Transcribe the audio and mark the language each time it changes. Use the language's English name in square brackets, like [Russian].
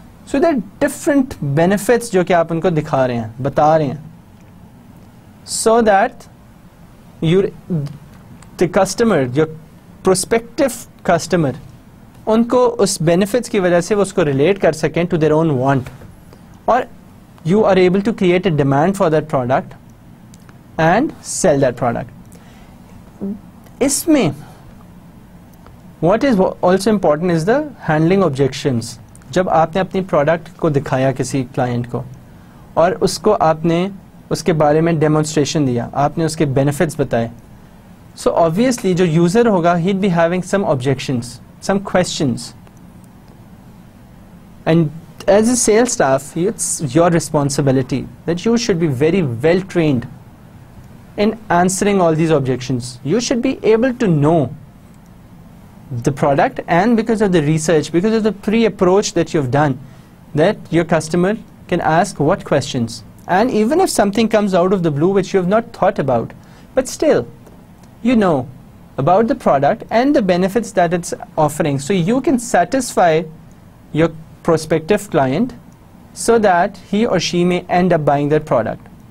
[English] so there different benefits [Urdu] جو کہ آپ ان کو دکھا رہے ہیں, بتا رہے ہیں, [English] so that you the customer, جو prospective customer, [Urdu] ان کو اس بینیفٹس کی وجہ سے وہ اس کو ریلیٹ کر سکیں [English] To their own want, اور you are able to create a demand for that product and sell that product. [Urdu] اس میں [English] what is also important is the handling objections. [Urdu] جب آپ نے اپنی پروڈکٹ کو دکھایا کسی کلائنٹ کو اور اس کو آپ نے اس کے بارے میں ڈیمونسٹریشن دیا, آپ نے اس کے بینیفٹس بتائے, [English] so obviously [Urdu] جو یوزر ہوگا [English] he'd be having some objections, some questions, and as a sales staff it's your responsibility that you should be very well trained in answering all these objections. You should be able to know the product, and because of the research, because of the pre-approach that you've done, that your customer can ask what questions, and even if something comes out of the blue which you have not thought about, but still you know about the product and the benefits that it's offering, so you can satisfy your prospective client so that he or she may end up buying that product.